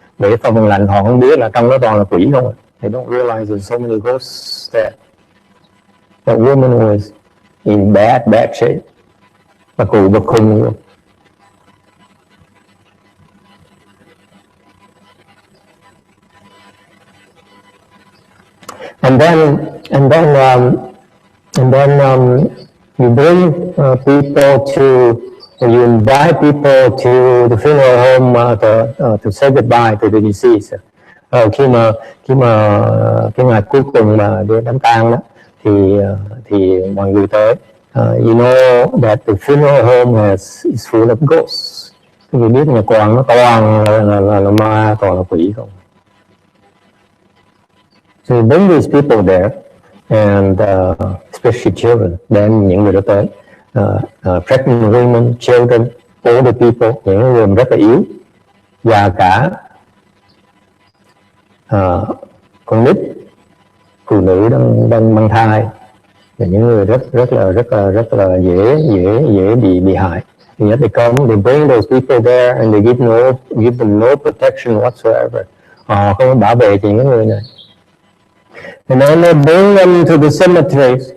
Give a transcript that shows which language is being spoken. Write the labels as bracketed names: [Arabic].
[Vietnamese] Để phòng lạnh họ không biết là trong đó toàn là quỷ không. [English] They don't realize there's so many ghosts there. That woman was in bad shape. [Vietnamese] Và cụ bực khùng luôn. [English] And then you bring people to, you invite people to the funeral home to say goodbye to the deceased. [Vietnamese] Khi mà cái ngày cuối cùng mà đi đám tang đó, thì mọi người tới. [English] You know that the funeral home is full of ghosts. [Vietnamese] Quý vị biết nhà quan nó toàn là ma, toàn là quỷ không. [English] So you bring these people there, and especially children. [Vietnamese] Then những người đó tới, [English] pregnant women, children, older people, [Vietnamese] những người rất là yếu, và cả con nít, phụ nữ đang mang thai, và những người rất là dễ bị hại. [English] And yet they bring those people there, and they give them no protection whatsoever. [Vietnamese] Họ không bảo vệ cho những người này. [English] And then they bring them to the cemeteries.